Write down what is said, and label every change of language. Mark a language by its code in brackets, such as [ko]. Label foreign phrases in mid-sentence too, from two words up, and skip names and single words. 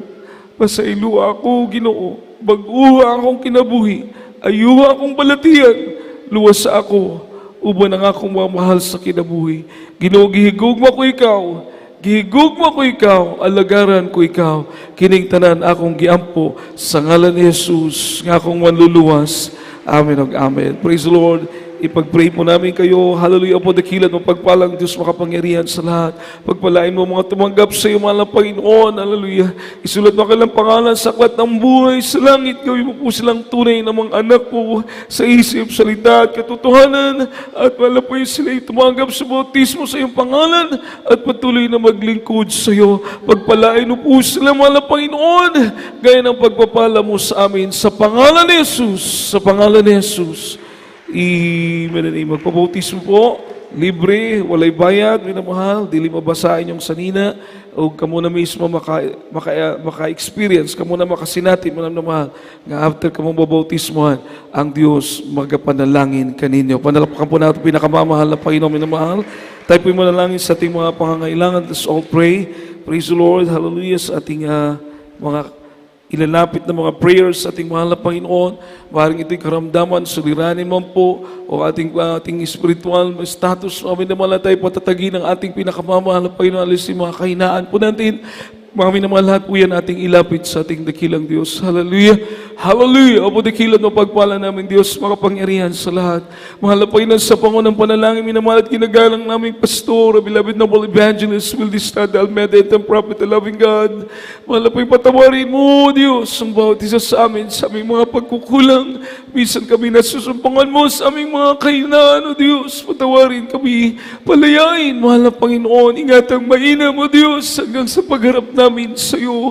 [ceb] Pasaylo ako, Ginoo, bag-uha akong kinabuhi, ayuha akong balatian, luwas ako, uban ang akong mga mahal sa kinabuhi. Ginoo, gihigugma ko ikaw, gihigugma ko ikaw, alagaran ko ikaw, kining tanan akong giampo sa ngalan ni Jesus, nga akong manluluwas. Amen ug amen. [en] Praise the Lord. [tl] Ipag-pray po namin kayo. Hallelujah po, dakilan mo pagpalang Diyos makapangyarihan sa lahat. Pagpalain mo mga tumanggap sa iyo, mahal na Panginoon. Hallelujah. Isulat mo kailang pangalan sa aklat ng buhay sa langit. Gawin mo po silang tunay na mga anak po sa isip, salita at katotohanan. At mahal na po sila tumanggap sa bautismo sa iyong pangalan at patuloy na maglingkod sa iyo. Pagpalain mo po sila, mahal na Panginoon, gaya ng pagpapala mo sa amin sa pangalan ni Jesus. Sa pangalan ni Jesus. Magpabautismo po, [ceb] libre, walay bayad, minamahal, dili mabasahin yung sanina, o kamo na mismo maka-experience, kamo na makasinati, minamahal, nga after kamo babautismohan, ang Diyos magapanalangin kaninyo. [tl] Panalapakan po natin pinakamamahal na Panginoon, minamahal. Tayo po yung manalangin sa ating mga pangangailangan. [en] Let's all pray. Praise the Lord. [tl] Hallelujah sa ating mga ilalapit na mga prayers sa ating mahal na Panginoon. Maaaring ito'y karamdaman, suliranin man po, o ating [en] spiritual status. [tl] Amin naman lang tayo patatagin ang ating pinakamamahal na Panginoon. Alis yung mga kahinaan po natin. Maraming naman lahat po yan ating ilapit sa ating dakilang Diyos. Hallelujah! Hallelujah! Opo dakilan mo pagpala namin Diyos, makapangyarihan sa lahat. Mahal na Panginoon sa pangunang panalangin, minamahal at ginagalang naming pastor, [en] beloved noble evangelist, Will Distad Almeida, and prophet, the loving God. [tl] Mahal na Panginoon, patawarin mo Diyos ang bawat isa sa amin, sa aming mga pagkukulang. Minsan kami nasusumpangan mo sa aming mga kahinaan, O Diyos. Patawarin kami, palayain, mahal na Panginoon. Ingatang mainam, O Diyos, hanggang sa pagharap namin sa iyo.